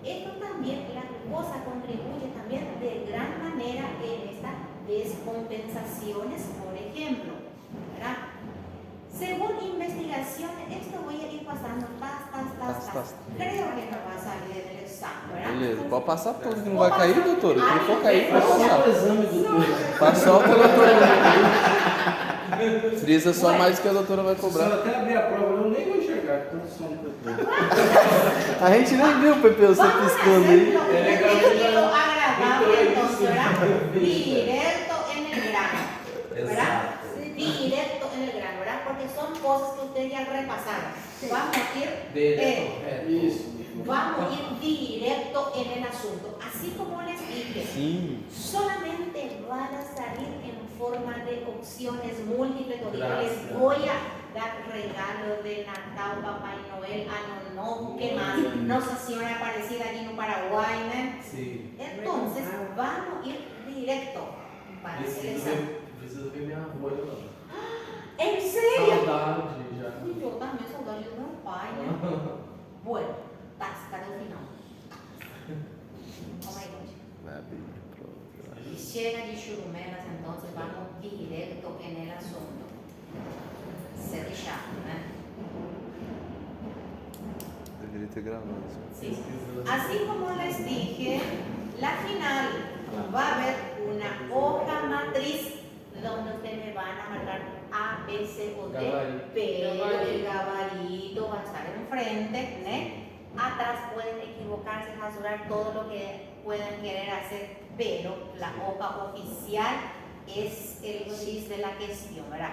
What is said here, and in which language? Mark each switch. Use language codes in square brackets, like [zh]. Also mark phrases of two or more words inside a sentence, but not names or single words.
[es] Esto también, la glucosa contribuye también de gran manera en estas descompensaciones, por ejemplo, ¿verdad? Según investigaciones, esto voy a ir pasando, tas. Creo que no va a salir en el examen, ¿verdad? [pt] Beleza, pode passar tudo que não vai cair, doutora. O que for cair, Faz pode só passar. o exame, doutor. Faz só o que a doutora frisa só mais que a doutora vai Se cobrar. eu até abrir a prova, eu nem vou enxergar, tanto som que eu tenho. A gente nem viu, Pepe, você [es] Vamos a [pt] piscando aí. [es] hacerlo un [pt] legal, [es] ejemplo ¿verdad? agradable, entonces, ¿verdad? Victoria. Directo en el grano, ¿verdad? [pt] Exato. [es] Directo en el grano, ¿verdad? Porque son cosas que ustedes ya repasaron. Vamos a ir, [pt] Isso. [es] vamos a ir directo en el asunto. Así como les dije, [pt] Sim. [es] solamente van a salir en forma de opciones múltiples. Ahorita les Gracias. voy a dar regalos de Natal, Papá Noel, Año Nuevo, ¿qué más? Nossa Señora Aparecida aquí en Paraguay, ¿no? [pt] Sim. [es] Entonces, vamos a ir directo para el examen. [pt] Preciso ver minha avó lá. [es] ¿En serio? [pt] Saudade já. [es] Uy, yo también [pt] saudade do meu pai, né? Bueno, cadê o final? [en] Oh my God. [pt] Vai abrir, pronto. [es] Y llega de churumelas, entonces vamos directo en el asunto. Cerrado, ¿no? [pt] Deveria ter gravado isso. [es] Sí. Así como les dije, la final va a haber una hoja matriz donde ustedes me van a marcar A, B, C o D, [pt] Gabarito. [es] pero el gabarito va a estar enfrente, ¿no? Atrás pueden equivocarse, rasurar todo lo que puedan querer hacer, pero la hoja oficial es el chis de la cuestión, ¿verdad?